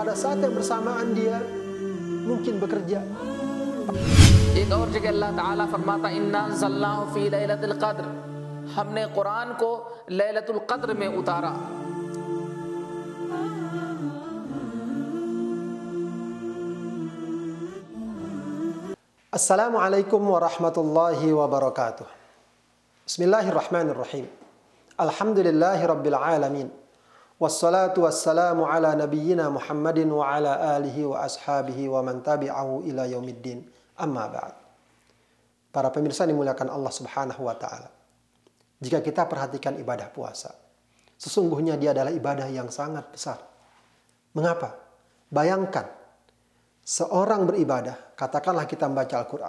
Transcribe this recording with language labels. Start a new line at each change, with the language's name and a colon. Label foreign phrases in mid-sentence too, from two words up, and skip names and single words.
Indonesian: saat yang bersamaan dia mungkin bekerja.
Hindi: एक और जगह अल्लाह ताला फरमाता
Arabic: إنا أنزلناه في ليلة القدر,
Hindi: हमने कुरान को लैलतुल क़द्र में उतारा।
Arabic: السلام عليكم ورحمة الله وبركاته. بسم الله الرحمن الرحيم. الحمد لله رب العالمين. والصلاة والسلام على نبينا محمد وعلى آله وأصحابه ومن تبعه إلى يوم الدين. أما بعد.
Indonesian: Para pemirsa dimuliakan Allah
Arabic: سبحانه وتعالى.
Indonesian: Jika kita perhatikan ibadah puasa, sesungguhnya dia adalah ibadah yang sangat besar. Mengapa? Bayangkan seorang beribadah, katakanlah kita membaca Al-Quran.